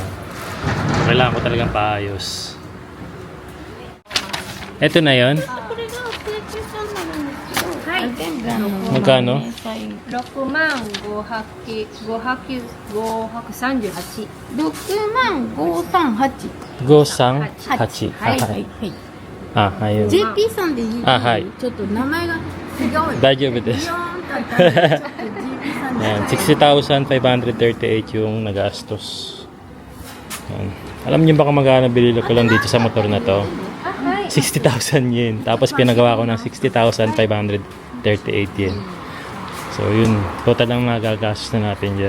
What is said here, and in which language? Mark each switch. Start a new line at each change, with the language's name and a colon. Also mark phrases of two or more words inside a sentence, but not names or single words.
Filipino: Kailangan ko talagang paayos. Ito na yon. Magkano?
Japanese: 65,538。 Gosang 8. はいはい。ayun. JP さんでいい？はい。ちょっと名前が違う。大丈夫です。
Filipino: Ayan, 60,538 yung nagastos. Ayan. Alam niyo ba kung magkano bililo ko lang dito sa motor na to? 60,000 yen. Tapos pinagawa ko ng 60,538 yen. So yun, total lang nagagastos na natin dyan.